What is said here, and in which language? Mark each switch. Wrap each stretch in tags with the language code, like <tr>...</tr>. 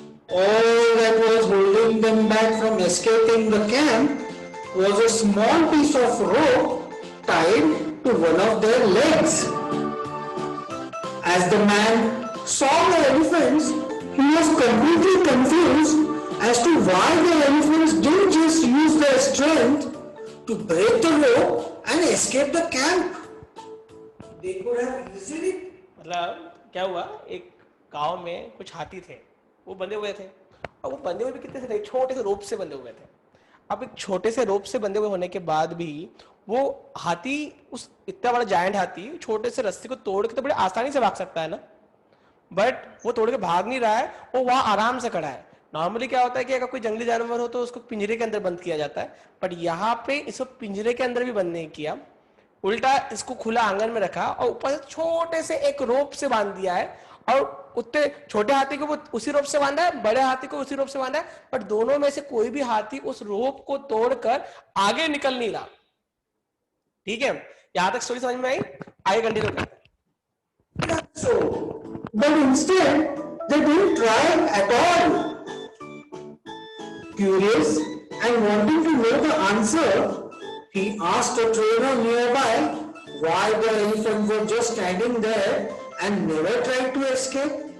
<en>All that was holding them back from escaping the camp was a small piece of rope tied to one of their legs. As the man saw the elephants, he was completely confused as to why the elephants didn't just use their strength to break the rope and escape the camp. They could have easily.</en> <hi>मतलब क्या हुआ, एक गांव में कुछ हाथी थे, वो बंधे हुए थे, और वो बंधे हुए भी कितने से थे, छोटे से रोप से बंधे हुए थे। अब एक छोटे से रोप से बंधे हुए होने के बाद भी वो हाथी, उस इतना बड़ा जायंट हाथी छोटे से रस्सी को तोड़ के तो बड़े आसानी से भाग सकता है ना, बट वो तोड़ के भाग नहीं रहा है, वो वहां आराम से खड़ा है। नॉर्मली क्या होता है कि अगर कोई जंगली जानवर हो तो उसको पिंजरे के अंदर बंद किया जाता है, बट यहाँ पे इसको पिंजरे के अंदर भी बंद नहीं किया, उल्टा इसको खुला आंगन में रखा और ऊपर से छोटे से एक रोप से बांध दिया है, और उतने छोटे हाथी को वो उसी रोप से बांधा है, बड़े हाथी को उसी रोप से बांधा है, बट दोनों में से कोई भी हाथी उस रोप को तोड़कर आगे निकल नहीं रहा। ठीक है, यहां तक स्टोरी समझ में आई? आगे कंटिन्यू करते हैं।</hi> <en>So, but instead they didn't try at all. Curious and wanting to know the answer, he asked a trainer nearby why the elephants were just standing there and never tried to escape.</en>